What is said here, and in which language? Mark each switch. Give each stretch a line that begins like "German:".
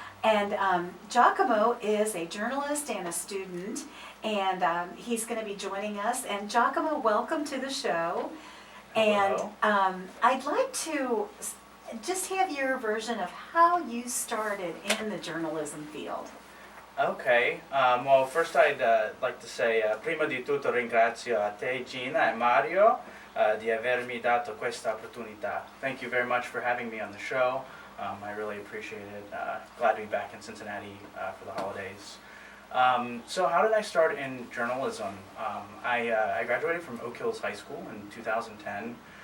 English: And Giacomo is a journalist and a student, and he's going to be joining us. And Giacomo, welcome to the show. Hello. And I'd like to just have your version of how you started in the journalism field. Okay, well first I'd like to say
Italian: prima di tutto ringrazio a te Gina and Mario di avermi dato questa opportunità.
English: Thank you very much for having me on the show. I really appreciate it. Glad to be back in Cincinnati for the holidays. So how did I start in journalism? I graduated from Oak Hills High School in 2010.